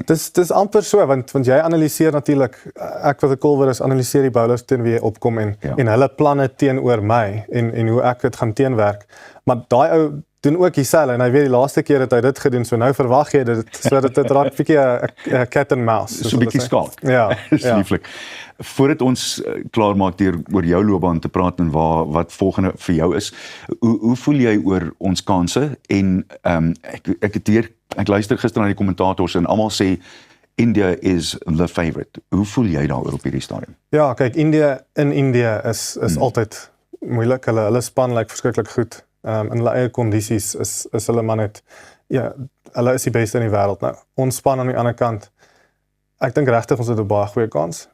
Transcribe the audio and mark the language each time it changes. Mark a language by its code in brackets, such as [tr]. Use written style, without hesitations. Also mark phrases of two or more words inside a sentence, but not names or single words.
[af] Dis amper so, want jy analiseer natuurlik, ek wat 'n kolwer is, analiseer die bowlers teen wie jy opkom en hulle planne teenoor my, en hoe ek dit gaan teenwerk, maar daai ou doen ook dieselfde en hy weet die laaste keer het hy dit gedoen, so nou verwag jy dit, so dit raak bietjie 'n [en] cat and mouse. [af] So 'n bietjie skaal. Ja, Dis ja. lieflik. Voordat ons klaar maak oor jou loopbaan te praat en wat volgende vir jou is, hoe voel jy oor ons kanse? En ek luister gister na die kommentators en almal sê India [en] is the favourite. [af] Hoe voel jy daaroor op hierdie stadium? Ja, kyk, India is altyd moeilik. Hulle span lyk verskriklik goed. In hulle eie kondisies is hulle maar net, ja, hulle is die beste in die wêreld nou. Ons span aan die ander kant, ek dink regtig ons het 'n baie goeie kans.